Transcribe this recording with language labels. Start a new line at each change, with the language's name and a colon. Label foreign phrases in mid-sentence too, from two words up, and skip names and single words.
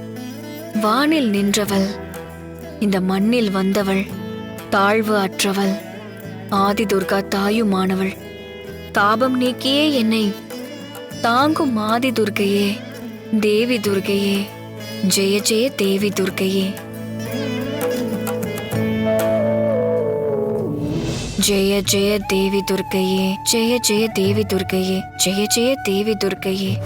Tamil: வானில் நின்றவள், இந்த மண்ணில் வந்தவள், தாழ்வு அற்றவள், ஆதி துர்கா தாயுமானவள், தாபம் நீக்கியே என்னை தாங்கும் ஆதி துர்கையே, தேவி துர்கையே, ஜெய ஜெய தேவி துர்கையே.
Sanskrit: जय जय देवी दुर्गये, जय जय देवी दुर्गये, जय जय देवी दुर्गये.